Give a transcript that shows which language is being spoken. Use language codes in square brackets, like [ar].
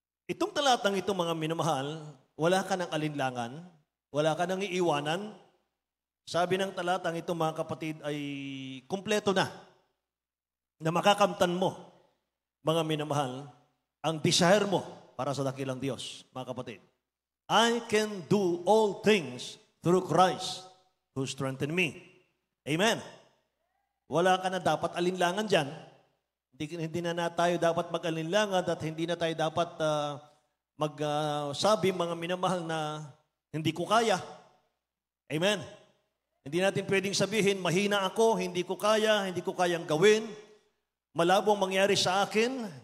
[tl] Itong talatang ito, mga minamahal, wala ka ng alinlangan, wala ka ng iiwanan. Sabi ng talatang ito, mga kapatid, ay kumpleto na makakamtan mo, mga minamahal, ang desire mo para sa dakilang Diyos, mga kapatid. [en] I can do all things through Christ who strengthened me. [tl] Amen. Wala ka na dapat alinlangan dyan. Hindi na tayo dapat mag-alinlangan at hindi na tayo dapat magsabi, mga minamahal, na hindi ko kaya. Amen. Hindi natin pwedeng sabihin, mahina ako, hindi ko kaya, hindi ko kayang gawin, malabong mangyari sa akin.